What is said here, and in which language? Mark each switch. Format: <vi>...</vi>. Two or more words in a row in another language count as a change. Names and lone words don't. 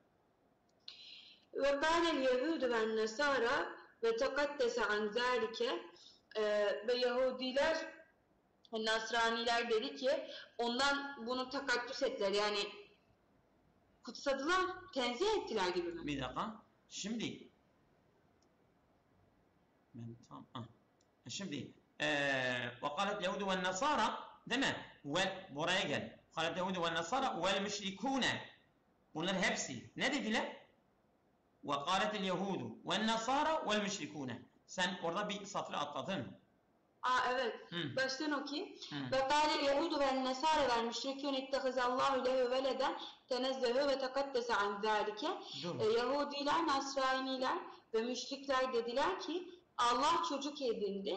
<ar>وقالت اليهود والنصارى وتقدس عن ذلك</ar> <tr>ve Yahudiler ve Nasraniler dedi ki ondan bunu takaddüs ettiler. Yani kutsadılar, tenzih ettiler gibi mi? Bir dakika. Şimdi</tr> <ar>وقالت اليهود والنصارى</ar> <tr>değil mi? Buraya gel.</tr> <ar>قالت اليهود والنصارى والمشركون.</ar> <tr>Bunlar hepsi ne dediler?</tr> <ar>وقالت اليهود والنصارى والمشركون.</ar> <tr>Sen orada bir satır atladın. Evet. Baştan okuyayım.</tr> <ar>وقالت اليهود والنصارى والمشركون اتخذ الله له ولدا تنزه وتقدس عن ذلك.</ar> <tr>Yahudiler, Nasraniler ve müşrikler dediler ki Allah çocuk edindi.</tr>